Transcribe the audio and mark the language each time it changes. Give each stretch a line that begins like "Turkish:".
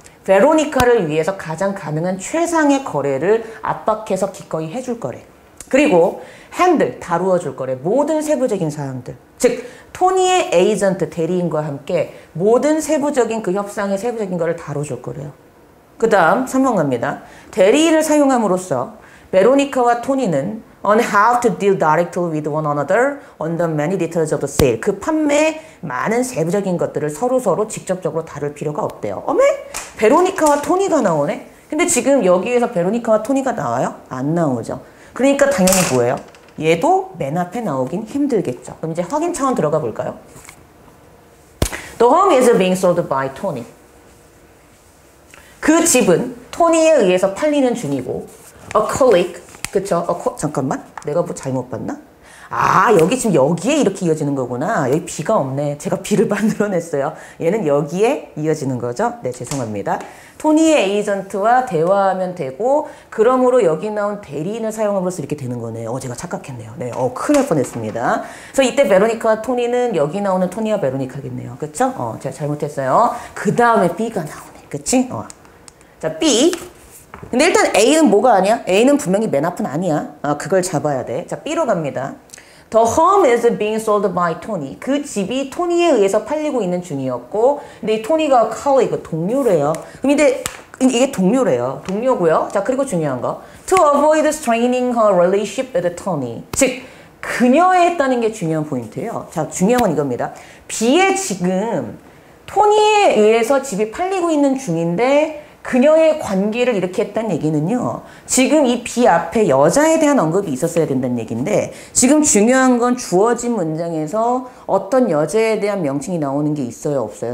Korean: 베로니카를 위해서 가장 가능한 최상의 거래를 압박해서 기꺼이 해줄 거래. 그리고 핸들, 다루어 줄 거래. 모든 세부적인 사항들. 즉 토니의 에이전트, 대리인과 함께 모든 세부적인 그 협상의 세부적인 거를 다뤄줄 거래요. 그 다음 3번 갑니다. 대리인을 사용함으로써 베로니카와 토니는
English: on how to deal directly with one another on the many details of the sale.
Korean: 그 판매의 많은 세부적인 것들을 서로 직접적으로 다룰 필요가 없대요. 어메? 베로니카와 토니가 나오네? 근데 지금 여기에서 베로니카와 토니가 나와요? 안 나오죠. 그러니까 당연히 뭐예요? 얘도 맨 앞에 나오긴 힘들겠죠. 그럼 이제 확인 차원 들어가 볼까요?
English: The home is being sold by Tony.
Korean: 그 집은 토니에 의해서 팔리는 중이고
English: a colleague,
Korean: 그쵸? 잠깐만, 내가 뭐 잘못 봤나? 아, 여기 지금 여기에 이렇게 이어지는 거구나. 여기 B가 없네. 제가 B를 만들어냈어요. 얘는 여기에 이어지는 거죠? 네, 죄송합니다. 토니의 에이전트와 대화하면 되고, 그러므로 여기 나온 대리인을 사용함으로써 이렇게 되는 거네요. 제가 착각했네요. 네, 큰일 날 뻔했습니다. 그래서 이때 베로니카와 토니는 여기 나오는 토니와 베로니카겠네요. 그쵸? 제가 잘못했어요. 그 다음에 B가 나오네. 그치? 자, B. 근데 일단 A는 뭐가 아니야? A는 분명히 맨 앞은 아니야. 그걸 잡아야 돼. 자, B로 갑니다.
English: The home is being sold by Tony.
Korean: 그 집이 토니에 의해서 팔리고 있는 중이었고, 근데 이 토니가 colleague, 동료래요. 그럼 근데 이게 동료래요. 동료고요. 자, 그리고 중요한 거.
English: To avoid straining her relationship with Tony.
Korean: 즉, 그녀에 했다는 게 중요한 포인트예요. 자, 중요한 건 이겁니다. B에 지금 토니에 의해서 집이 팔리고 있는 중인데, 그녀의 관계를 이렇게 했다는 얘기는요. 지금 이 B 앞에 여자에 대한 언급이 있었어야 된다는 얘기인데 지금 중요한 건 주어진 문장에서 어떤 여자에 대한 명칭이 나오는 게 있어요? 없어요?